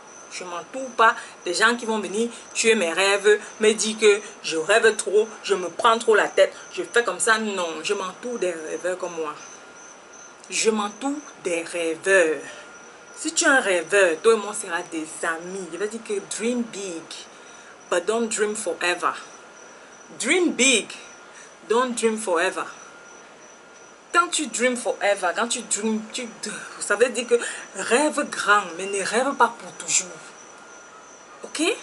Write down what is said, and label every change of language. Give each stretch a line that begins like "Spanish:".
French: Je ne m'entoure pas des gens qui vont venir tuer mes rêves, me dire que je rêve trop, je me prends trop la tête, je fais comme ça. Non, je m'entoure des rêveurs comme moi. Je m'entoure des rêveurs. Si tu es un rêveur, toi et moi, on sera des amis. Je vais dire que
English: dream big, but don't dream forever. Dream big, don't dream forever.
French: Quand tu
English: dream forever,
French: quand tu
English: dream,
French: ça veut dire que rêve grand, mais ne rêve pas pour toujours. Ok?